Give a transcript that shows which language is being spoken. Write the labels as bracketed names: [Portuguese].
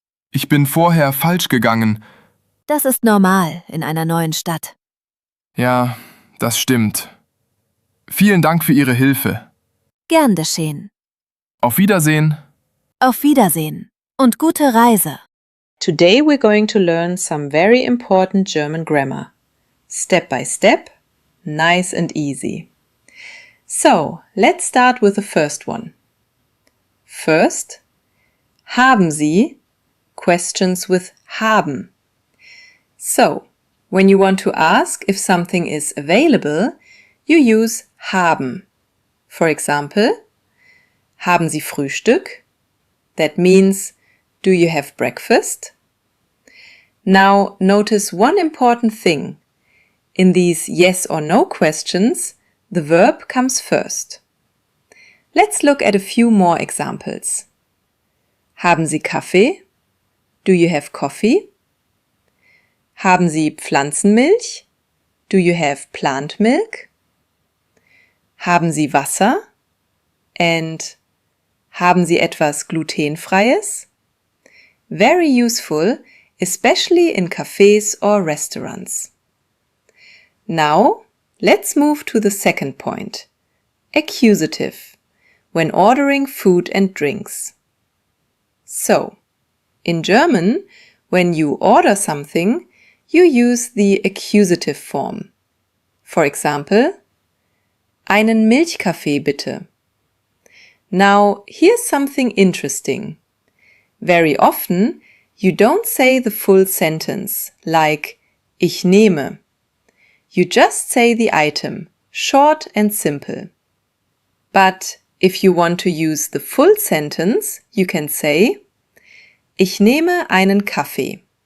[German] Ich bin vorher falsch gegangen. Das ist normal in einer neuen Stadt. Ja, das stimmt. Vielen Dank für Ihre Hilfe. Gern geschehen. Auf Wiedersehen. Auf Wiedersehen und gute Reise. [English] Today we're going to learn some very important German grammar. Step by step, nice and easy. So, let's start with the first one. First, [German] haben Sie, [English] questions with haben. So, when you want to ask if something is available, you use haben. For example, [German] haben Sie Frühstück? [English] That means, do you have breakfast? Now, notice one important thing. In these yes or no questions, the verb comes first. Let's look at a few more examples. [German] Haben Sie Kaffee? [English] Do you have coffee? [German] Haben Sie Pflanzenmilch? [English] Do you have plant milk? [German] Haben Sie Wasser? And haben Sie etwas Glutenfreies? [English] Very useful, especially in cafes or restaurants. Now, let's move to the second point. Accusative, when ordering food and drinks. So, in German, when you order something, you use the accusative form. For example, [German] einen Milchkaffee bitte. [English] Now, here's something interesting. Very often, you don't say the full sentence, like [German] ich nehme. [English] You just say the item, short and simple. But if you want to use the full sentence, you can say, [German] ich nehme einen Kaffee.